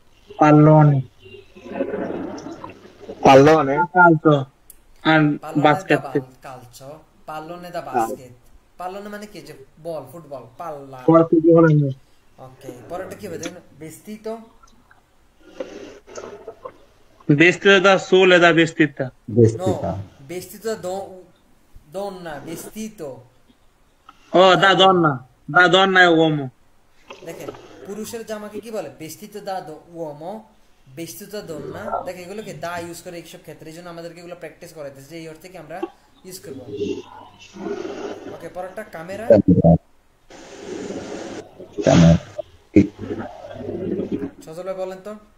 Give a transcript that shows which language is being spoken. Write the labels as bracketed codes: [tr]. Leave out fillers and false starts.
[it] Pallone. Calcio. [en] And basket. [it] calcio pallone da basket pallone [bn] মানে কি যে বল ফুটবল পাল্লা ওকে পরেরটা কি হবে দেখেন vestito [it] Vestito da sole da vestita. no vestito da donna vestito Oh, da donna e uomo. [bn] দেখেন পুরুষের জামাকে কি বলে [it] vestito da uomo vestito da donna [bn] দেখেন এগুলোকে দা ইউজ করে এইসব ক্ষেত্রে এইজন্য আমাদেরকে এগুলো প্র্যাকটিস করাইতেছে যে এই অর্থে কি আমরা ইউজ করব ওকে পরেরটা ক্যামেরা সজল ভাই বলেন তো